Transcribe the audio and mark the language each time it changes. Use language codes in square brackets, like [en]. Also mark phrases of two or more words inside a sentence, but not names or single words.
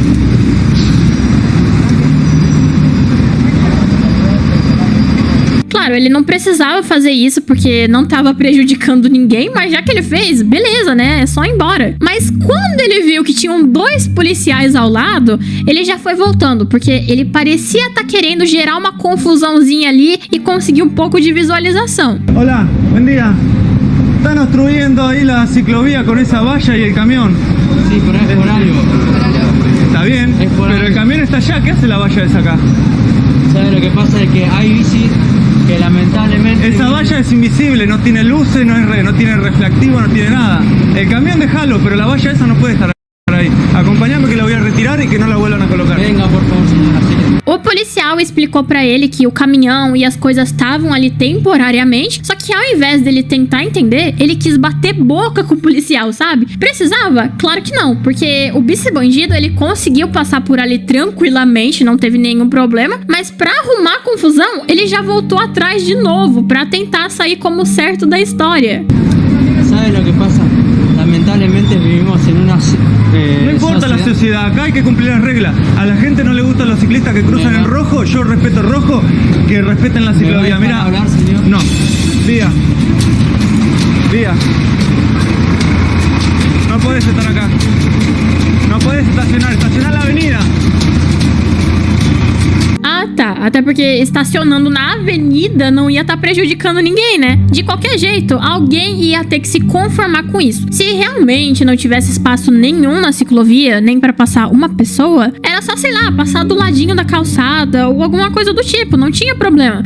[pt] Claro, ele não precisava fazer isso porque não estava prejudicando ninguém, mas já que ele fez, beleza, né? É só ir embora. Mas quando ele viu que tinham 2 policiais ao lado, ele já foi voltando, porque ele parecia estar querendo gerar uma confusãozinha ali e conseguir um pouco de visualização. [es] Hola, buen día. Están obstruyendo ahí la ciclovía con esa valla y el camión. Sí, pero es por algo. Está bien, Es por pero algo. el camión está allá. ¿Qué hace la valla esa acá? ¿Sabes lo que pasa? Es que hay bicis que lamentablemente... Esa valla es invisible, no tiene luces, no tiene reflectivo, no tiene nada. El camión déjalo, pero la valla esa no puede estar ahí. Acompáñame que la voy a retirar y que no la vuelvan a colocar. Venga, por favor, señora. Así que... [pt] O policial explicou pra ele que o caminhão e as coisas estavam ali temporariamente, só que ao invés dele tentar entender, ele quis bater boca com o policial, sabe? Precisava? Claro que não, porque o bici-bandido ele conseguiu passar por ali tranquilamente, não teve nenhum problema, mas pra arrumar confusão, ele já voltou atrás de novo pra tentar sair como certo da história. [es] ¿Sabes lo que pasa? sociedad. Acá hay que cumplir las reglas. A la gente no le gustan los ciclistas que cruzan en rojo. Yo respeto el rojo, que respeten la ciclovía. ¿Me va a Mirá. hablar, señor? No. Vía. No podés estar acá. No podés estacionar. Estacionar la avenida. [pt] Ah, tá. Até porque estacionando na avenida não ia estar prejudicando ninguém, né? De qualquer jeito, alguém ia ter que se conformar com isso. Se realmente não tivesse espaço nenhum na ciclovia, nem pra passar uma pessoa, era só, sei lá, passar do ladinho da calçada ou alguma coisa do tipo, não tinha problema.